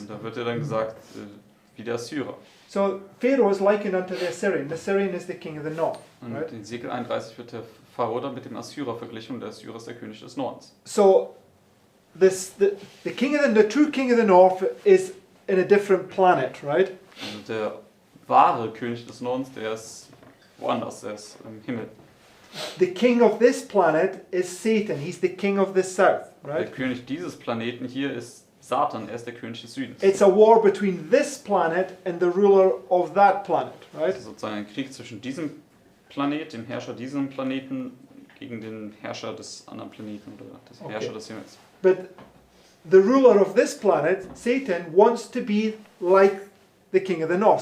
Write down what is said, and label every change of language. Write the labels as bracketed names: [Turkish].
[German] Und da wird dir dann gesagt, wie der Assyrer. [English] So Pharaoh is likened unto the Assyrian. The Assyrian is the king of the north, [German] Und [English] right? [German] in Ezekiel 31 wird der Pharao dann mit dem Assyrer verglichen und der Assyrer ist der König des Nordens. [English] So the true king of the north is in a different planet, right? [German] Also der wahre König des Nordens, der ist woanders, der ist im Himmel. [English] The king of this planet is Satan. He's the king of the south, [German] Der [English] right? [German] König dieses Planeten hier ist Satan, er ist der König des Südens. [English] It's a war between this planet and the ruler of that planet, right? [German] Also sozusagen ein Krieg zwischen diesem Planet, dem Herrscher diesem Planeten, gegen den Herrscher des anderen Planeten oder des [English] Okay. [German] Herrscher des Himmels. [English] But the ruler of this planet, Satan, wants to be like the king of the north.